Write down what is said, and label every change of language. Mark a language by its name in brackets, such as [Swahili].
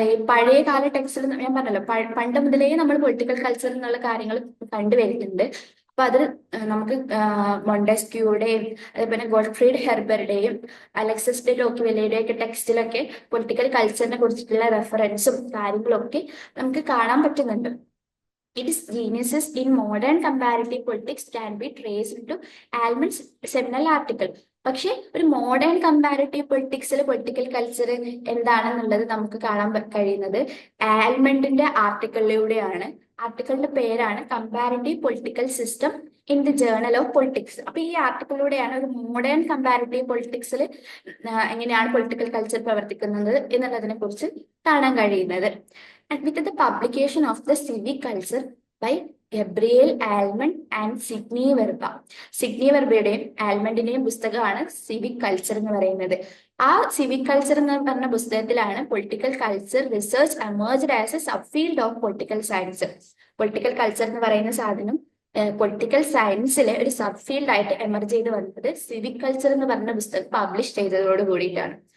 [Malayalam] പഴയ കാല ടെക്സ്റ്റിൽ ഞാൻ പറഞ്ഞല്ലോ, പണ്ട് മുതലേ നമ്മൾ പൊളിറ്റിക്കൽ കൾച്ചർ എന്നുള്ള കാര്യങ്ങൾ കണ്ടുവരുന്നുണ്ട്. അപ്പൊ അത് നമുക്ക് മൊണ്ടസ്ക്യൂയുടെയും അതേപോലെ ഗോഡ്ഫ്രീഡ് ഹെർബറുടെയും അലക്സസ് ഡെ ടോക്യുവെല്ലയുടെയും ഒക്കെ ടെക്സ്റ്റിലൊക്കെ പൊളിറ്റിക്കൽ കൾച്ചറിനെ കുറിച്ചിട്ടുള്ള റെഫറൻസും കാര്യങ്ങളും ഒക്കെ നമുക്ക് കാണാൻ പറ്റുന്നുണ്ട്. [English] Its genesis in modern comparative politics can be traced to Almond's seminal article. [Malayalam] പക്ഷെ ഒരു മോഡേൺ കമ്പാരിറ്റീവ് പൊളിറ്റിക്സിൽ പൊളിറ്റിക്കൽ കൾച്ചർ എന്താണെന്നുള്ളത് നമുക്ക് കാണാൻ കഴിയുന്നത് ആൽമണ്ടിന്റെ ആർട്ടിക്കിളിലൂടെയാണ്. ആർട്ടിക്കിളിന്റെ പേരാണ് [English] Comparative political system in the journal of politics. [Malayalam] അപ്പൊ ഈ ആർട്ടിക്കിളിലൂടെയാണ് ഒരു മോഡേൺ കമ്പാരിറ്റീവ് പൊളിറ്റിക്സിൽ എങ്ങനെയാണ് പൊളിറ്റിക്കൽ കൾച്ചർ പ്രവർത്തിക്കുന്നത് എന്നുള്ളതിനെ കുറിച്ച് കാണാൻ കഴിയുന്നത്. [English] And with the publication of the civic culture by Gabriel Almond and Sidney Verba. [Malayalam] Sydney വെർബയുടെയും ആൽമണ്ടിന്റെയും പുസ്തകമാണ് സിവിക് കൾച്ചർ എന്ന് പറയുന്നത്. ആ സിവിക് കൾച്ചർ എന്ന് പറഞ്ഞ പുസ്തകത്തിലാണ് [English] Political culture research emerged as a subfield of political science. [Malayalam] Political culture എന്ന് പറയുന്ന സാധനം political സയൻസിലെ ഒരു സബ് ഫീൽഡ് ആയിട്ട് എമർജ് ചെയ്ത് വന്നത് സിവിക് കൾച്ചർ എന്ന് പറഞ്ഞ പുസ്തകം പബ്ലിഷ് ചെയ്തതോട് കൂടിയിട്ടാണ്.